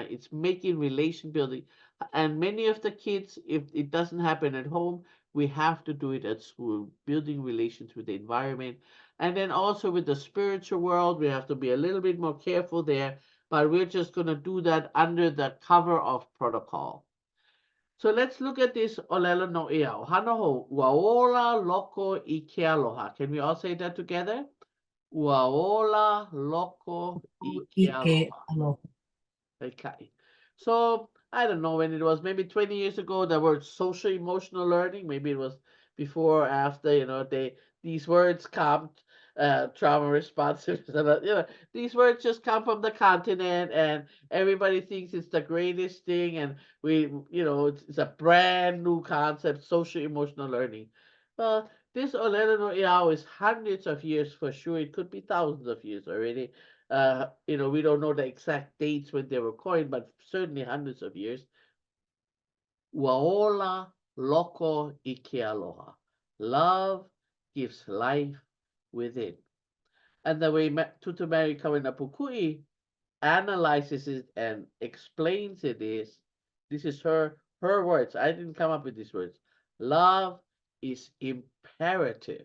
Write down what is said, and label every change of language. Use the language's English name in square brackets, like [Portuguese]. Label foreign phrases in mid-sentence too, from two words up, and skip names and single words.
[English] It's making relation building. And many of the kids, if it doesn't happen at home, we have to do it at school, building relations with the environment. And then also with the spiritual world, we have to be a little bit more careful there, but we're just going to do that under the cover of protocol. So let's look at this [Hawaiian] olelo no iao. Hanoho, uaola loko ʻike aloha. Can we all say that together? Uaola loko ʻike ʻike aloha. aloha. [English] Okay. So I don't know when it was, maybe 20 years ago, the word social emotional learning, maybe it was before or after, these words come, trauma responsive, these words just come from the continent and everybody thinks it's the greatest thing. And it's a brand new concept, social emotional learning. Well, this [Hawaiian] Olelo no Iao [English] is hundreds of years for sure. It could be thousands of years already. We don't know the exact dates when they were coined, but certainly hundreds of years. [Hawaiian] Waola loko ʻike aloha. [English] Love gives life within. And the way Tutamari Kawanapukui analyzes it and explains it is, this is her words. I didn't come up with these words. Love is imperative.